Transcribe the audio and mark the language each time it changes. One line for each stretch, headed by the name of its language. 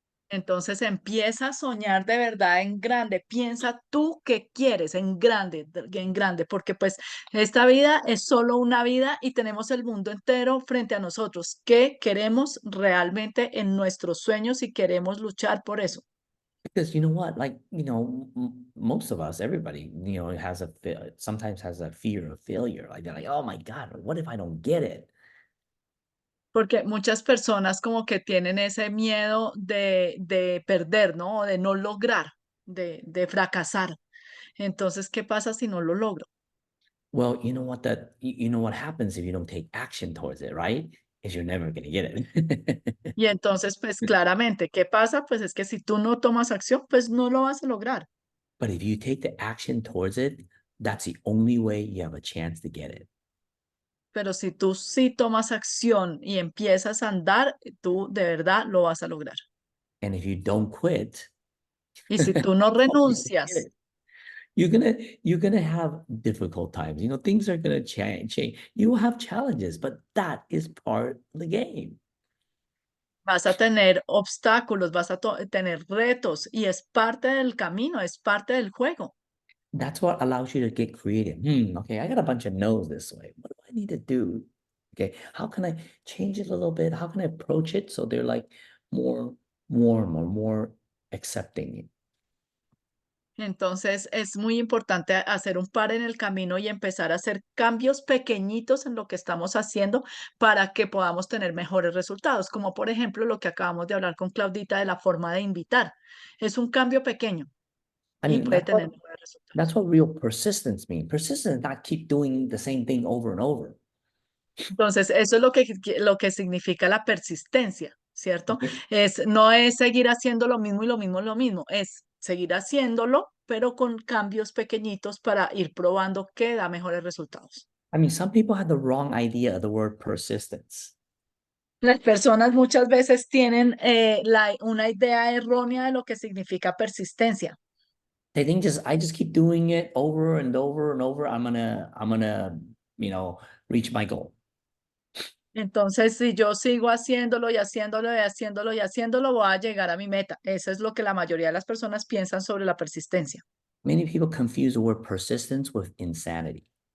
Spanish: Entonces empieza a soñar de verdad en grande, piensa tú qué quieres en grande, porque pues esta vida es solo una vida y tenemos el mundo entero frente a nosotros. ¿Qué queremos realmente en nuestros sueños y queremos luchar por eso?
English: Because you know what, like, most of us, everybody, sometimes has a fear of failure. Like they're like, oh my God, what if I don't get it?
Spanish: Porque muchas personas como que tienen ese miedo de perder, ¿no? O de no lograr, de fracasar. Entonces, ¿qué pasa si no lo logro?
English: Well, you know what happens if you don't take action towards it, right? Is you're never gonna get it.
Spanish: Y entonces, pues claramente, ¿qué pasa? Pues es que si tú no tomas acción, pues no lo vas a lograr.
English: But if you take the action towards it, that's the only way you have a chance to get it.
Spanish: Pero si tú sí tomas acción y empiezas a andar, tú de verdad lo vas a lograr.
English: And if you don't quit,
Spanish: Y si tú no
English: that's the only way to get
Spanish: renuncias,
English: it. You're gonna have difficult times. Things are gonna change. You will have challenges, but that is part of the game.
Spanish: vas a tener obstáculos, vas a tener retos y es parte del camino, es parte del juego.
English: That's what allows you to get creative. Okay, I got a bunch of no's this way. What do I need to do? Okay, how can I change it a little bit? How can I approach it so they're like more warm or more accepting?
Spanish: Entonces es muy importante hacer un par en el camino y empezar a hacer cambios pequeñitos en lo que estamos haciendo para que podamos tener mejores resultados, como por ejemplo lo que acabamos de hablar con Claudita de la forma de invitar. Es un cambio pequeño
English: I
Spanish: y
English: mean,
Spanish: puede tener mejores
English: that's
Spanish: resultados.
English: what real persistence means. Persistence is not keep doing the same thing over and over.
Spanish: Entonces, eso es lo que significa la persistencia, ¿cierto?
English: Okay?
Spanish: No es seguir haciendo lo mismo y lo mismo y lo mismo, es seguir haciéndolo, pero con cambios pequeñitos para ir probando qué da mejores resultados.
English: I mean, some people have the wrong idea of the word persistence.
Spanish: Las personas muchas veces tienen una idea errónea de lo que significa persistencia.
English: They think I just keep doing it over and over and over. I'm gonna, reach my goal.
Spanish: Entonces, si yo sigo haciéndolo y haciéndolo y haciéndolo y haciéndolo, voy a llegar a mi meta. Eso es lo que la mayoría de las personas piensan sobre la persistencia.
English: Many people confuse the word persistence with insanity.